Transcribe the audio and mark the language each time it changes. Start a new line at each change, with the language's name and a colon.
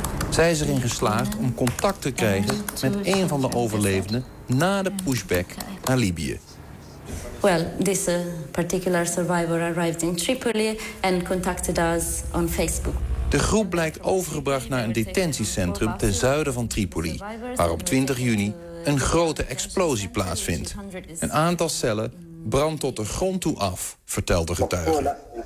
Dutch: Zij is erin geslaagd om contact te krijgen met een van de overlevenden na de pushback naar Libië.
English: Well, this particular survivor arrived in Tripoli and contacted us on Facebook.
Dutch: De groep blijkt overgebracht naar een detentiecentrum ten zuiden van Tripoli, waar op 20 juni een grote explosie plaatsvindt. Een aantal cellen brandt tot de grond toe af, vertelt de getuige.